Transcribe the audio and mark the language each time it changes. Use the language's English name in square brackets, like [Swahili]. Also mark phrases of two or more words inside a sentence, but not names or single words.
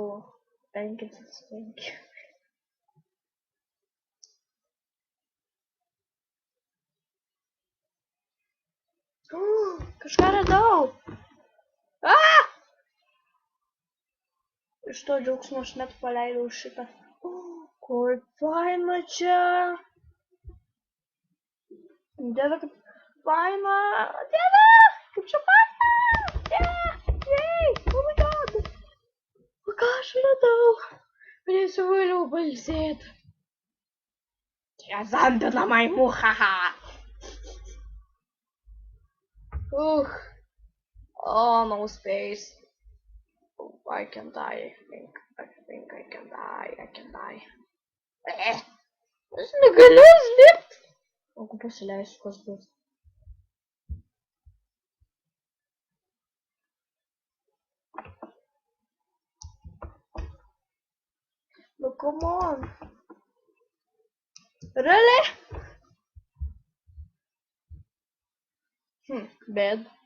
[Lithuanian] 5/5. Kažką radau. Iš to džiaugsmo aš net paleidau šitą. Kur faina čia. Dieve, kaip faina. Dieve, kaip čia faina. [English] Yay, oh my god. [Lithuanian] O ką aš radau? Galėsiu vėliau pailsėti. Čia zombie namai, muhaha. [English] Oh, no space. Oh, I can die, I think I can die. [Lithuanian] Aš negaliu užlipti. O, kai pasileisiu, kas bus. [English] No, come on. Really? Bad.